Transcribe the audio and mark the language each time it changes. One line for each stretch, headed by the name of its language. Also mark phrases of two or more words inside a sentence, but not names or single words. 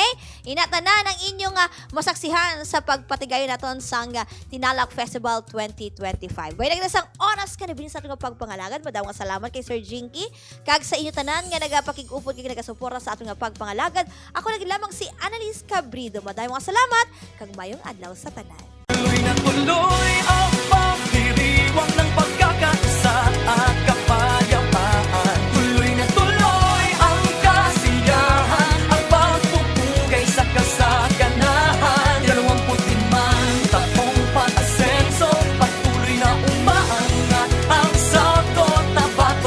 Hiligaynon: Inatanan ang inyong masaksihan sa pagpatigay naton sang Tinalak Festival 2025. Way nagdasang oras ka na sa atong pagpangalagan. Madawang salamat kay Sir Jinky. Kag sa inyo tanan nga nagapakig-upod kag nagasuporta sa atong pagpangalagan. Ako lagi lamang si Annalise Cabrido. Madawang salamat kag mayong adlaw sa tanan.
Filipino: Tuloy na tuloy ang pagdiriwang ng pagkakaisa at kapayapaan. Tuloy na tuloy ang kasiyahan, ang pagpupugay sa kasaganahan. 25 taong pag-asenso, patuloy na umaangat ang South Cotabato.